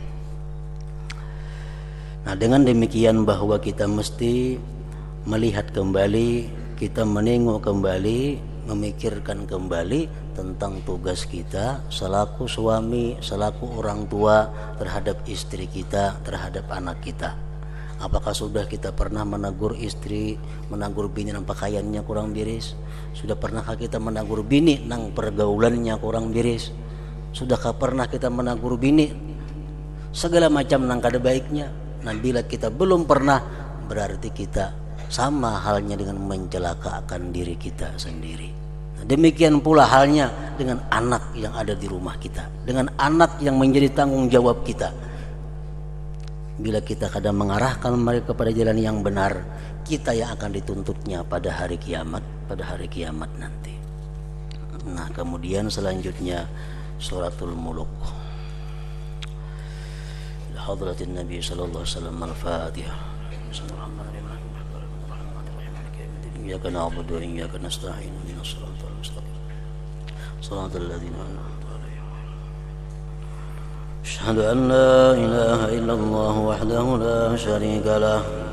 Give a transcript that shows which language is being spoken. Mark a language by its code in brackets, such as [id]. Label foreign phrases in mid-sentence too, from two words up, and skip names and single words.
[id] Nah, dengan demikian bahwa kita mesti melihat kembali, kita menengok kembali, memikirkan kembali tentang tugas kita selaku suami, selaku orang tua terhadap istri kita, terhadap anak kita. Apakah sudah kita pernah menegur istri, [bjn] menegur bini nang pakaiannya kurang beres? Sudah pernahkah kita menegur bini nang pergaulannya kurang beres? Sudahkah pernah kita menegur bini segala macam nang kada baiknya? [id] Nah, bila kita belum pernah, berarti kita sama halnya dengan mencelakakan diri kita sendiri. Nah, demikian pula halnya dengan anak yang ada di rumah kita, dengan anak yang menjadi tanggung jawab kita. Bila kita kadang mengarahkan mereka kepada jalan yang benar, kita yang akan dituntutnya pada hari kiamat, nanti. Nah, kemudian selanjutnya [ar] سورة الملك. حضرة النبي صلى الله عليه وسلم الفاتحة. إياك نعبد وإياك نستعين اهدنا الصراط المستقيم. صراط الذين أنعمت عليهم أشهد أن لا إله إلا الله وحده لا شريك له.